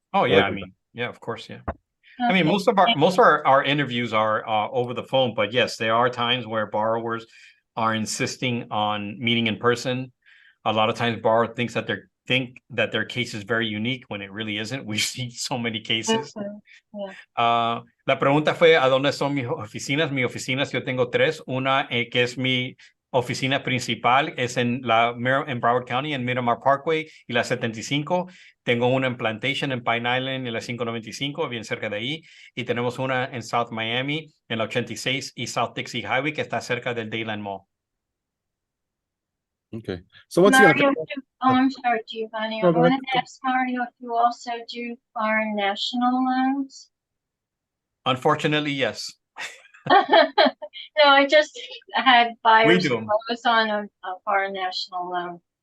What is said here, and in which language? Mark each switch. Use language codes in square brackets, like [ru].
[en] Oh yeah, I mean, yeah, of course, yeah. I mean, most of our interviews are over the phone, but yes, there are times where borrowers are insisting on meeting in person. A lot of times borrower think that their case is very unique when it really isn't. We see so many cases. [es] La pregunta fue ¿a dónde son mis oficinas? Mis oficinas, yo tengo 3. Una que es mi oficina principal, es en Broward County, en Miramar Parkway y la 75. Tengo una en Plantation, en Pine Island, en la 595, bien cerca de ahí. Y tenemos una en South Miami, en la 86 y South Dixie Highway, que está cerca del Dadeland Mall. [en] Okay. So what's Mario, I'm sorry, Giovanni. I wanted to ask Mario if you also do foreign national loans. Unfortunately, yes. No, I just had buyers who was on a foreign national loan.